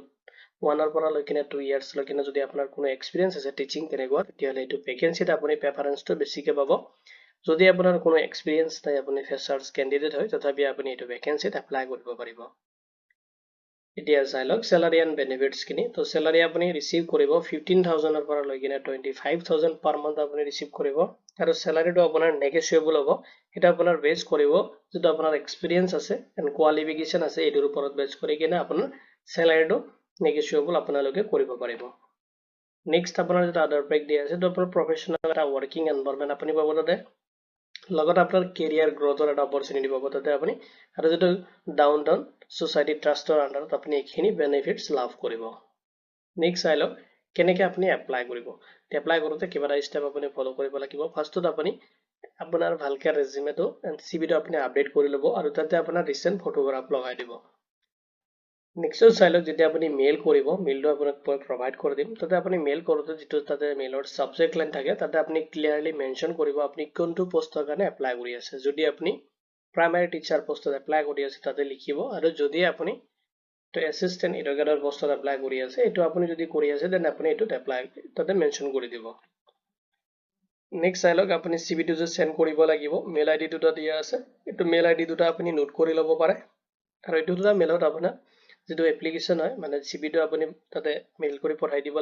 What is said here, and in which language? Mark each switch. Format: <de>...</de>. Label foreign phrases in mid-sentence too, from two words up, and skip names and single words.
<as>1 পৰা লৈ কিনে 2 years লৈ কিনে যদি আপোনাৰ কোনো experience আছে teaching তেনেকুৱা তেতিয়াহলে এটো vacancy ত আপুনি preference টো বেছিকে পাব যদি আপোনাৰ কোনো experience নাই আপুনি</as> <en>freshers candidate</en> <as>হয় তথাপি আপুনি এটো vacancy ত apply কৰিব পাৰিব এতিয়া চাই লওক</as> <en>salary and benefits</en> <as>খিনি তো salary আপুনি receive কৰিব 15000 ৰ পৰা লৈ কিনে 25000</as> <en>per month</en> <as>আপুনি receive কৰিব আৰু salary টো আপোনাৰ negotiable হ'ব এটা আপোনাৰ base কৰিব যেটো আপোনাৰ experience আছে</as> <en>and qualification</en> <as>আছে এটোৰ ওপৰত base কৰি কিনে আপোনাৰ salary টো negotiable আপোনালোকে কৰিব পাৰিব next আপোনাৰ যেটা</as> <en>other pack</en> <as>দিয়া আছে তো আপোনাৰ professional এটা</as> <en>working environment</en> <as>আপুনি পাব তাতে লগত আপোনাৰ</as> <en>career growth</en> <as>এটা opportunity পাব তাতে আপুনি আৰু যেটো downtown society trust আন্ডাৰত আপুনি এখিনি benefits লাভ কৰিব next চাই লওক কেনেকৈ আপুনি apply কৰিব apply কৰোতে কিবা step আপুনি follow কৰিব লাগিব ফাৰ্ষ্টত আপুনি আপোনাৰ ভালকে resume টো</as> <en>and CV</en> <as>টো আপুনি আপডেট কৰি লব আৰু তাতে আপোনাৰ</as> <en>recent photograph</en> <as>লগাই দিব next চাই লওক যেতিয়া আপুনি মেইল কৰিব মেইলটো আপোনাক provide কৰি দিম তাতে আপুনি মেইল কৰোতে যেটো তাতে মেইলৰ</as> <en>subject line</en> <as>থাকে তাতে আপুনি</as> <en>clearly mention</en> <as>কৰিব আপুনি কোনটো পোষ্টৰ কাৰণে apply কৰি আছে যদি আপুনি</as> <en>primary teacher postত</en> <as>apply কৰি আছে তাতে লিখিব আৰু যদি আপুনি তো</as> <en>assistant educator postত</en> <as>apply কৰি আছে এটো আপুনি যদি কৰি আছে দেন আপুনি এটো apply তাতে mention কৰি দিব next চাই লওক আপুনি CV টো যে send কৰিব লাগিব</as> <en>mail ID</en> <as>দুটা দিয়া আছে এটো</as> <en>mail ID</en> <as>দুটা আপুনি নোট কৰি লব পাৰে আৰু এটো দুটা মেইলত আপোনাৰ যেটো এপ্লিকেশন হয় মানে CV টো আপুনি তাতে মেইল কৰি পঠাই দিব</as>